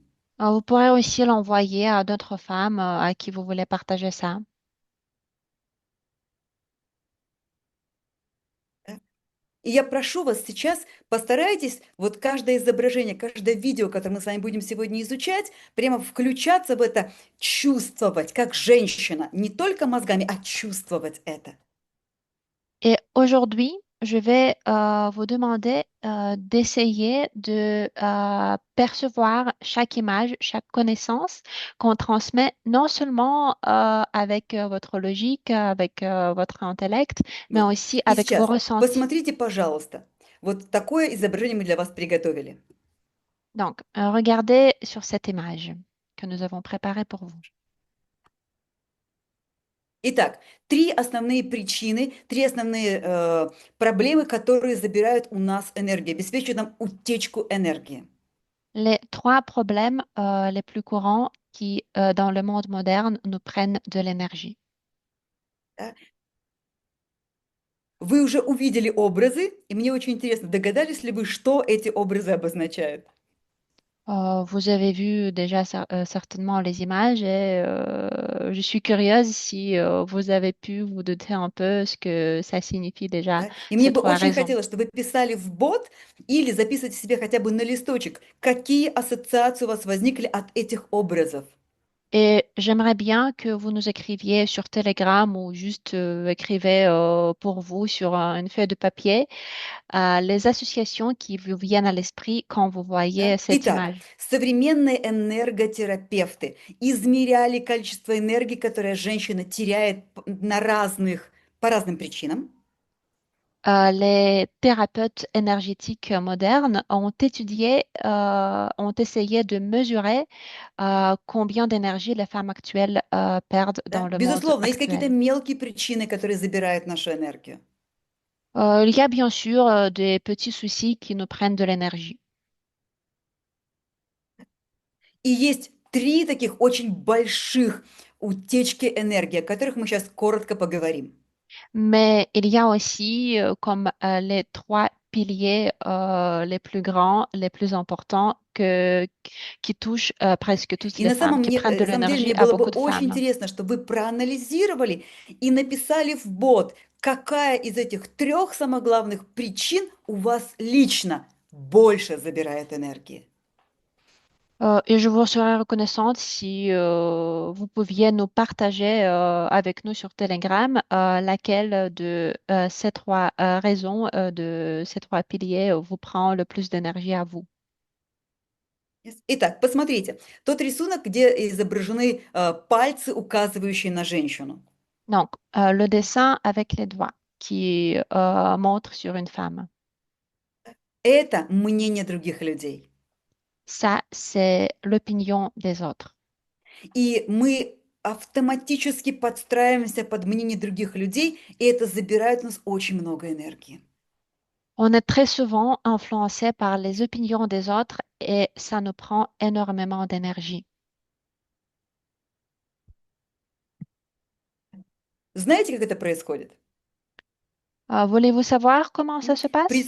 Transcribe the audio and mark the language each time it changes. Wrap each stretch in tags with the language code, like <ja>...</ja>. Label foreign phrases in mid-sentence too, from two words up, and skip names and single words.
<fr>Vous pourrez aussi l'envoyer à d'autres femmes à qui vous voulez partager ça.</fr> <ru>Да. И я прошу вас сейчас, постарайтесь вот каждое изображение, каждое видео, которое мы с вами будем сегодня изучать, прямо включаться в это, чувствовать, как женщина, не только мозгами, а чувствовать это.</ru> <fr>Et aujourd'hui, je vais vous demander d'essayer de percevoir chaque image, chaque connaissance qu'on transmet, non seulement avec votre logique, avec votre intellect, mais</fr> <ru>Вот.</ru> <fr>aussi</fr> <ru>И</ru> <fr>avec vos</fr> <ru>сейчас</ru> <fr>ressentis.</fr> <ru>посмотрите, пожалуйста, вот такое изображение мы для вас приготовили.</ru> <fr>Donc, regardez sur cette image que nous avons préparée pour vous.</fr> <ru>Итак, три основные причины, три основные проблемы, которые забирают у нас энергию, обеспечивают нам утечку энергии.</ru> <fr>Les trois problèmes les plus courants qui, dans le monde moderne, nous prennent de l'énergie.</fr> <ru>Да. Вы уже увидели образы, и мне очень интересно, догадались ли вы, что эти образы обозначают?</ru> <fr>Vous avez vu déjà certainement les images et je suis curieuse si vous avez pu vous douter un peu ce que ça signifie déjà,</fr> <ru>Да? И мне</ru> <fr>ces</fr> <ru>бы</ru> <fr>trois</fr> <ru>очень</ru> <fr>raisons.</fr> <ru>хотелось, чтобы вы писали в бот или записывайте себе хотя бы на листочек, какие ассоциации у вас возникли от этих образов.</ru> <fr>Et j'aimerais bien que vous nous écriviez sur Telegram ou juste écrivez pour vous sur une feuille de papier les associations qui vous viennent à l'esprit quand vous</fr> <ru>Да?</ru> <fr>voyez cette</fr> <ru>Итак,</ru> <fr>image.</fr> <ru>современные энерготерапевты измеряли количество энергии, которое женщина теряет по разным причинам.</ru> <fr>Les thérapeutes énergétiques modernes ont étudié, ont essayé de mesurer combien d'énergie les femmes actuelles perdent</fr> <ru>Да?</ru> <fr>dans le monde</fr> <ru>Безусловно, есть какие-то</ru> <fr>actuel.</fr> <ru>мелкие причины, которые забирают нашу энергию.</ru> <fr>Il y a bien sûr des petits soucis qui nous prennent de l'énergie.</fr> <ru>И есть три таких очень больших утечки энергии, о которых мы сейчас коротко поговорим.</ru> <fr>Mais il y a aussi comme les trois piliers les plus grands, les plus importants qui touchent presque toutes</fr> <ru>И</ru> <fr>les femmes, qui prennent de</fr> <ru>на самом деле</ru> <fr>l'énergie</fr> <ru>мне</ru> <fr>à</fr> <ru>было бы</ru> <fr>beaucoup de</fr> <ru>очень</ru> <fr>femmes.</fr> <ru>интересно, чтобы вы проанализировали и написали в бот, какая из этих трех самых главных причин у вас лично больше забирает энергии.</ru> <fr>Et je vous serais reconnaissante si vous pouviez nous partager avec nous sur Telegram laquelle de ces trois raisons, de ces trois piliers vous prend le plus d'énergie à vous.</fr> <ru>Итак, посмотрите, тот рисунок, где изображены пальцы, указывающие на женщину.</ru> <fr>Donc, le dessin avec les doigts qui montre sur une femme.</fr> <ru>Это мнение других людей.</ru> <fr>Ça, c'est l'opinion des autres.</fr> <ru>И мы автоматически подстраиваемся под мнение других людей, и это забирает у нас очень много энергии.</ru> <fr>On est très souvent influencé par les opinions des autres et ça nous prend énormément d'énergie.</fr> <ru>Знаете, как это происходит?</ru> <fr>Voulez-vous savoir comment ça se passe?</fr>